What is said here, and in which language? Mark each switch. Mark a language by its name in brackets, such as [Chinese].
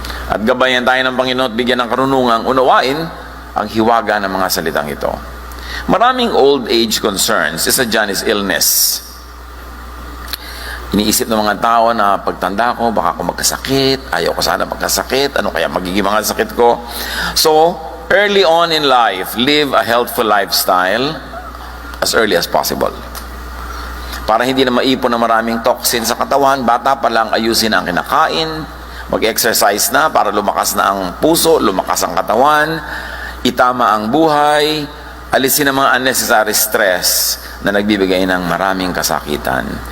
[Filipino] At gabayan tayo ng Panginoon at bigyan ng karunungang unawain ang hiwaga ng mga salitang ito. Maraming old age concerns. Isa dyan is illness. Iniisip ng mga tao na pagtanda ko, baka ako magkasakit, ayaw ko sana magkasakit, ano kaya magiging mga sakit ko? [English] So, early on in life, live a healthful lifestyle as early as possible. [Filipino] Para hindi na maipon ng maraming toxin sa katawan, bata pa lang ayusin ang kinakain, mag-exercise na para lumakas na ang puso, lumakas ang katawan, itama ang buhay, alisin ang mga unnecessary stress na nagbibigay ng maraming kasakitan.